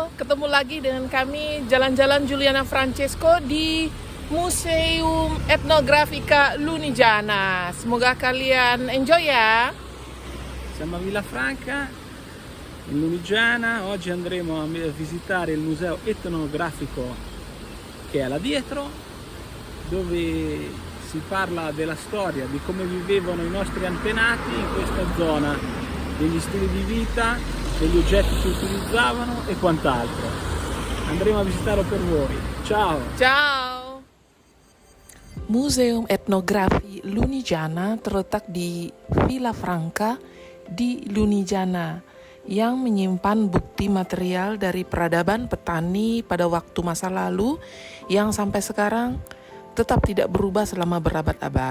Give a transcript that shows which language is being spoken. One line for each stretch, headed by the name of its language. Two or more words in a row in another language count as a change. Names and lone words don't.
Indonesian: ketemu lagi dengan kami jalan-jalan Juliana Francesco di Museum Etnografica Lunigiana. Semoga kalian enjoy ya.
Italian: Siamo a Villafranca, in Lunigiana. Oggi andremo a visitare il museo etnografico che è là dietro, dove si parla della storia, di come vivevano i nostri antenati in questa zona, degli stili di vita, degli oggetti che utilizzavano e quant'altro. Andremo a visitarlo per voi. Ciao! Ciao!
Indonesian: Museum Etnografi Lunigiana terletak di Villafranca di Lunigiana yang menyimpan bukti material dari peradaban petani pada waktu masa lalu yang sampai sekarang tetap tidak berubah selama berabad-abad.